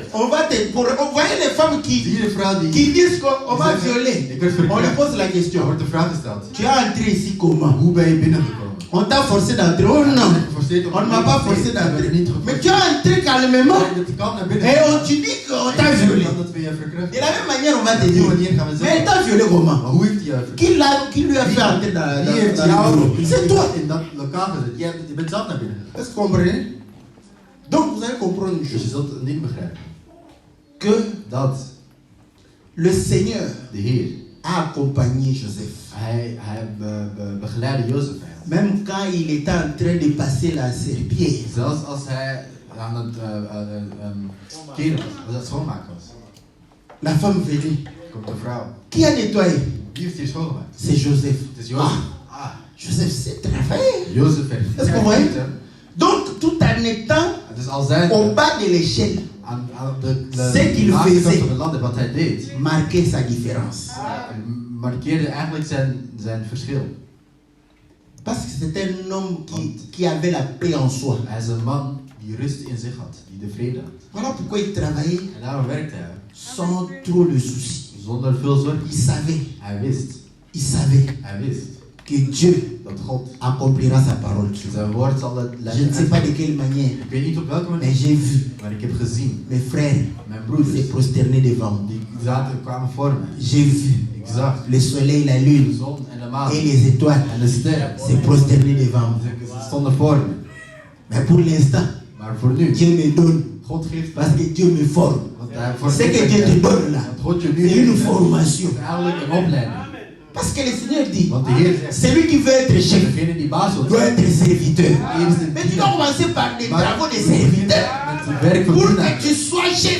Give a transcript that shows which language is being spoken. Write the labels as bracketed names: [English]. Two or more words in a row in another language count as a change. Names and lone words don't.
[French] On va te. Vous voyez les femmes [Dutch] Zie je de vrouw die... [French] qui disent qu'on m'a violé. [Dutch] Ik werd [French] On lui [Dutch] verkracht. [French] pose la [Dutch] Er [French] question. [Dutch] wordt de vraag gesteld. [French] Tu as entré ici comment? [Dutch] Hoe ben je binnengekomen? [French] On t'a forcé d'entrer. Oh non. On ne m'a pas forcé d'entrer. Mais tu as entré calmement. [Dutch] Je kan naar binnen. [French] Et on te dit qu'on t'a violé. [Dutch] Dat we je verkracht. [French] De la même manière, on va te [Dutch] Op die [French] dire. [Dutch] manier gaan we [French] Mais elle [Dutch] zeggen. [French] t'a violé comment? [Dutch] Maar hoe heeft hij je verkracht? [French] Qui lui a fait entrer [Dutch] Wie heeft [French] dans le [Dutch] jou [French] bureau? C'est toi. [Dutch] in dat lokaal gezet? Je bent zelf naar binnen gegaan. [French] Est-ce que vous comprenez? Donc vous allez comprendre une [Dutch] Dus je [French] chose. [Dutch] zult een ding begrijpen. [French] Que [Dutch] Dat [French] le Seigneur [Dutch] de Heer, [French] a accompagné Joseph. [Dutch] hij begeleidde Jozef eigenlijk. [French] Même quand il était en train de passer la serpillière. [Dutch] Zelfs als hij aan het keren was, als het schoonmaken was. [French] La femme venait. [Dutch] Komt de vrouw. [French] Qui a nettoyé? [Dutch] Wie heeft hier schoongemaakt? [French] C'est Joseph. [Dutch] Het is Jozef. [French] Ah, Joseph s'est travaillé. [Dutch] Jozef heeft [French] Est-ce que vous voyez? Donc tout en étant [Dutch] Het is al zijn [French] au bas de l'échelle, [Dutch] aan [French] Ce qu'il [Dutch] achterkant [French] faisait. [Dutch] van de landen wat hij deed. [French] marquait sa différence. [Dutch] Markeerde eigenlijk zijn verschil. [French] Parce que c'était un homme qui avait la paix en soi. [Dutch] Hij is een man die rust in zich had, die de vrede had. [French] Voilà pourquoi il travaillait [Dutch] En daarom werkte hij. [French] sans trop de soucis. [Dutch] Zonder veel zorg. [French] Il savait, [Dutch] Hij wist hij wist [French] que Dieu [Dutch] dat God [French] accomplira sa parole. [Dutch] zijn woord zal het [French] Je ne sais pas de quelle manière, [Dutch] Ik weet niet op welke manier, [French] mais j'ai vu [Dutch] maar ik heb gezien. [French] mes frères [Dutch] Mijn [French] se [Dutch] broeders, [French] prosterner devant moi. [Dutch] die kwamen voor me. [French] J'ai vu [Dutch] Ik zag [French] le soleil, la [Dutch] de [French] lune [Dutch] zon en de maan [French] et les étoiles [Dutch] en de sterren. [French] se prosterner devant moi. [Dutch] Ze stonden voor me. [French] Mais pour l'instant, [Dutch] Maar voor nu, [French] Dieu me donne [Dutch] God geeft [French] parce que Dieu me forme. [Dutch] want [French] Ce que Dieu te donne là, c'est une formation. Parce que le Seigneur dit, celui qui veut être chef doit être serviteur. Mais tu dois commencer par des travaux de serviteur pour que tu sois chef.